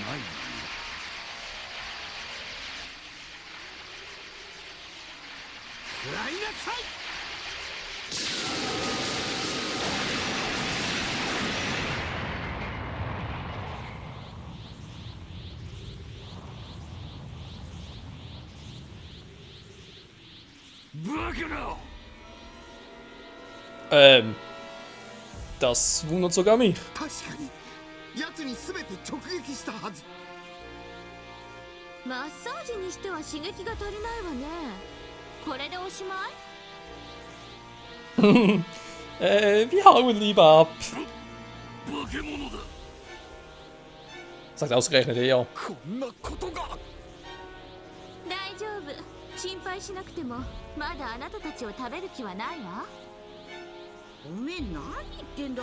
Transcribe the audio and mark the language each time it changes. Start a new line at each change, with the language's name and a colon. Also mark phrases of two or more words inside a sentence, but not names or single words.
Japanese: 食らいなさい。バカな。
German: Das wundert sogar mich.
Japanese: 確かに奴に全て直撃したはず。マッサージにしては刺激が足りないわね。これでおしまい？
German: Wir hauen lieber ab.
Japanese: 化け物だ。
German: Sagt ausgerechnet er.
Japanese: こんなことが。大丈夫。心配しなくてもまだあなたたちを食べる気はないわ。おめえ何言ってんだ。